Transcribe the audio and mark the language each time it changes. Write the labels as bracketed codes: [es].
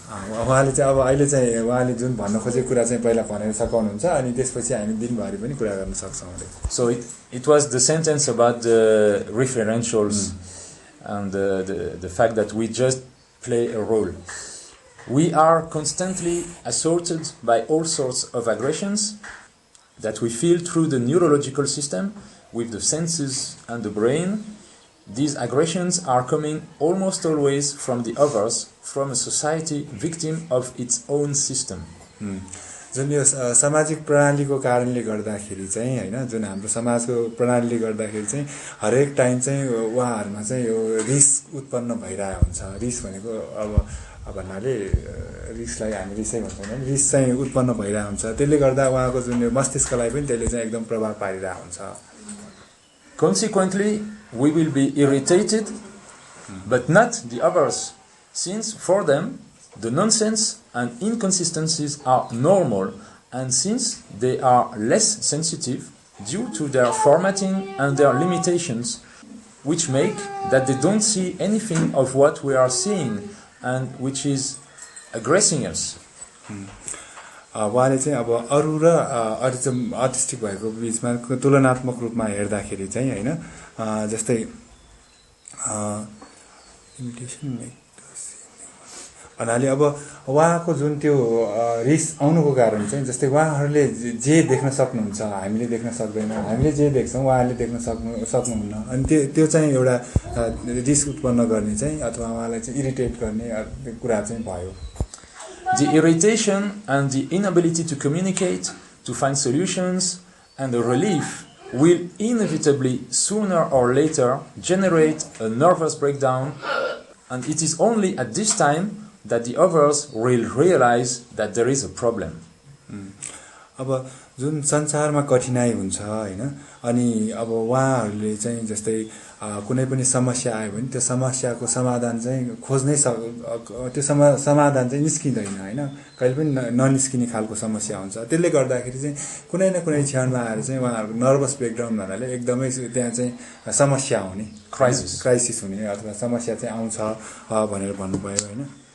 [ne] उहाँले चाहिँ अब अहिले चाहिँ उहाँले जुन भन्न खोजेको कुरा चाहिँ पहिला भनेर सकाउनुहुन्छ अनि त्यसपछि हामी दिनभरि पनि कुरा गर्न सक्छौँ. [en] So it was the sentence about the referentials and the fact that we just play a role. We are constantly assaulted by all sorts of aggressions that we feel through the neurological system with the senses and the brain. These aggressions are coming almost always from the others, from a society victim of its own system. [ne] जुन यो सामाजिक प्रणालीको कारणले गर्दाखेरि चाहिँ हैन जुन हाम्रो समाजको प्रणालीले गर्दाखेरि चाहिँ हरेक टाइम चाहिँ उहाँहरुमा चाहिँ यो रिस उत्पन्न भइरहेको हुन्छ रिस भनेको अब भन्नाले रिसलाई हामी रिसै भन्छौँ हैन रिस चाहिँ उत्पन्न भइरहेको हुन्छ त्यसले गर्दा उहाँको जुन यो मस्तिष्कलाई पनि त्यसले चाहिँ एकदम प्रभाव पारिरहेको हुन्छ. [en] Consequently, we will be irritated, but not the others, since for them the nonsense and inconsistencies are normal, and since they are less sensitive due to their formatting and their limitations, which make that they don't see anything of what we are seeing and which is aggressing us. [ne] उहाँले चाहिँ अब अरू र autistic भएको बीचमा तुलनात्मक रूपमा हेर्दाखेरि चाहिँ हैन जस्तै भन्नाले अब उहाँको जुन त्यो रिस आउनुको कारण चाहिँ जस्तै उहाँहरूले जे देख्न सक्नुहुन्छ हामीले देख्न सक्दैन हामीले जे देख्छौं उहाँहरूले देख्न सक्नुहुन्न अनि त्यो चाहिँ एउटा रिस उत्पन्न गर्ने चाहिँ अथवा उहाँलाई चाहिँ इरिटेट गर्ने कुरा चाहिँ भयो. [en] The irritation and the inability to communicate, to find solutions, and the relief will inevitably, sooner or later, generate a nervous breakdown, and it is only at this time that the others will realize that there is a problem. [ne] अब जुन संसारमा कठिनाइ हुन्छ हैन अनि अब उहाँहरूले चाहिँ जस्तै कुनै पनि समस्या आयो भने त्यो समस्याको समाधान चाहिँ खोज्नै त्यो समाधान चाहिँ निस्किँदैन हैन कहिले पनि ननिस्किने खालको समस्या हुन्छ त्यसले गर्दाखेरि चाहिँ कुनै न कुनै क्षणमा आएर चाहिँ उहाँहरूको नर्भस ब्रेकडाउन भन्नाले एकदमै त्यहाँ चाहिँ समस्या हुने क्राइसिस हुने अथवा समस्या चाहिँ आउँछ भनेर भन्नुभयो हैन